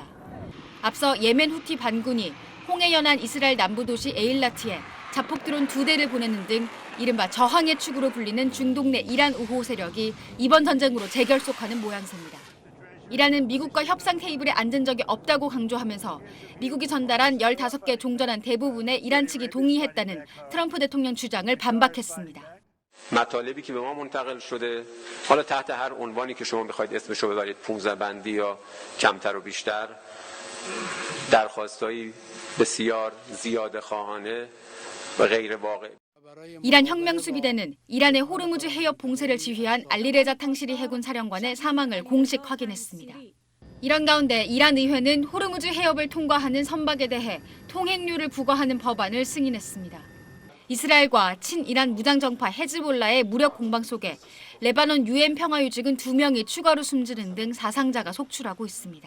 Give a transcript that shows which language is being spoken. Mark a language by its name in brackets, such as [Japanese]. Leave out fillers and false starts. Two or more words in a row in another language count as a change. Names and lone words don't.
[Korean] 앞서 예멘 후티 반군이 홍해 연안 이스라엘 남부 도시 에일라트에 자폭 드론 2대를 보내는 등 이른바 저항의 축으로 불리는 중동 내 이란 우호 세력이 이번 전쟁으로 재결속하는 모양새입니다. 이란은 미국과 협상 테이블에 앉은 적이 없다고 강조하면서 미국이 전달한 15개 종전안 대부분에 이란 측이 동의했다는 트럼프 대통령 주장을 반박했습니다. [Persian] مطالبی که به ما منتقل شده حالا تحت هر عنوانی که شما می‌خواید اسمشو ببرید 15 بندی یا کمتر و بیشتر درخواستایی بسیار زیاده خواهانه و غیر واقع [Korean] 이란 혁명수비대는 이란의 호르무즈 해협 봉쇄를 지휘한 알리레자 탕시리 해군 사령관의 사망을 공식 확인했습니다. 이런 가운데 이란 의회는 호르무즈 해협을 통과하는 선박에 대해 통행료를 부과하는 법안을 승인했습니다. 이스라엘과 친이란 무장정파 헤즈볼라의 무력 공방 속에 레바논 유엔 평화유직은 2명이 추가로 숨지는 등 사상자가 속출하고 있습니다.